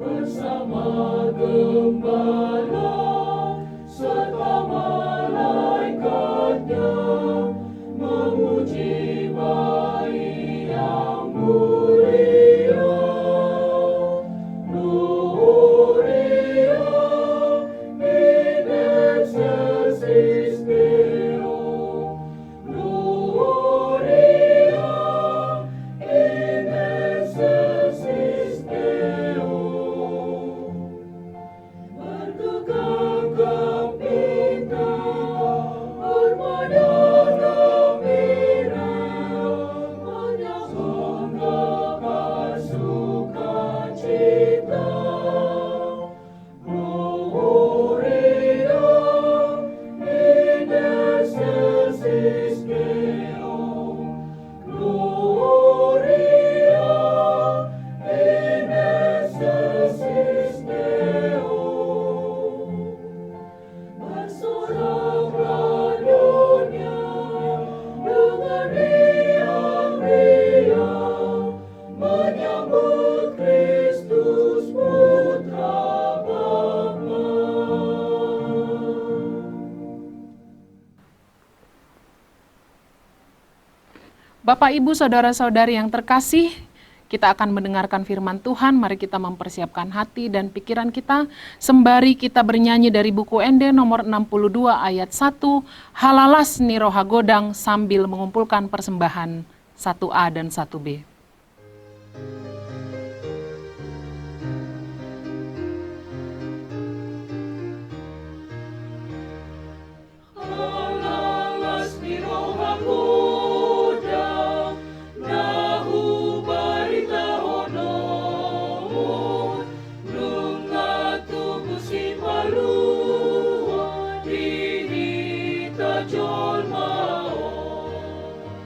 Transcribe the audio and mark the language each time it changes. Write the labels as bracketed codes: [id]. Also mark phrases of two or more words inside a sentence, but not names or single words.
[id] bersama gembala serta malaikatnya memuji bayi yang mulia. [la] Gloria in excelsis Deo. Gloria in excelsis Deo. [id] Bergegap gembira, armada gembira, menyambutkan sukacita. [la] Gloria in excelsis Deo. Gloria in excelsis Deo. [id] Bersorak dunia dengan riang-riang menyambut Kristus Putra Bapa. Bapak, Ibu, Saudara-saudari yang terkasih, kita akan mendengarkan firman Tuhan. Mari kita mempersiapkan hati dan pikiran kita sembari kita bernyanyi dari buku ND nomor 62 ayat 1, Halalas ni roha godang, sambil mengumpulkan persembahan 1A dan 1B. [bbc] Halalas ni roha godang, nahu barita honon, nunga tubuh si palua, dihita jol maon.